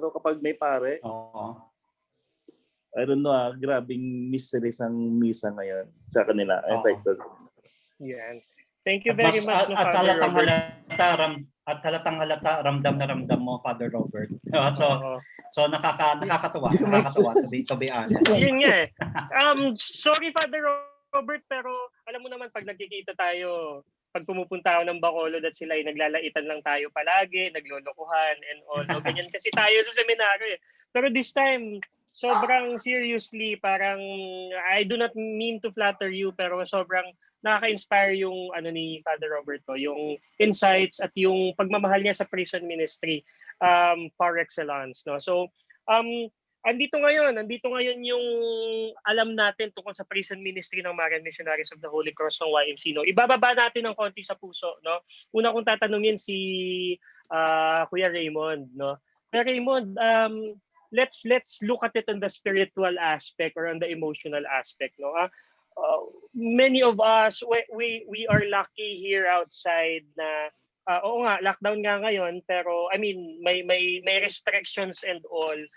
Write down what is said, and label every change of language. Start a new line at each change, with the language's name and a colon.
Filipino: Pero kapag may pare,
English: I don't know,
Filipino: grabing mysteries ang misa ngayon sa kanila. Yan.
English: Thank you very much, Father Robert.
Filipino: At halatang halata, ramdam na ramdam mo, Father Robert.
English: So nakakatuwa to be honest.
Filipino: Yun nga sorry, Father Robert, pero alam mo naman pag nagkikita tayo, pag pumupunta ako ng Bacolod at sila ay naglalaitan lang tayo palagi, naglolokohan
English: and all.
Filipino: No? Ganyan kasi tayo sa seminaryo Pero
English: this time,
Filipino: sobrang seriously, parang
English: I do not mean to flatter you,
Filipino: pero sobrang nakaka-inspire yung ni Father Roberto, yung insights at yung pagmamahal niya sa prison ministry par excellence, no. So andito ngayon yung alam natin tungkol sa prison ministry ng Marian Missionaries of the Holy Cross ng YMC, no. Ibababa natin ng konti sa puso, no. Una kong tatanungin si Kuya Raymond, no.
English: Kuya Raymond, let's look at it on the spiritual aspect or on the emotional aspect, no. Many of us, we are lucky here outside
Filipino: na oo nga, lockdown nga ngayon, pero
English: I mean may restrictions and all.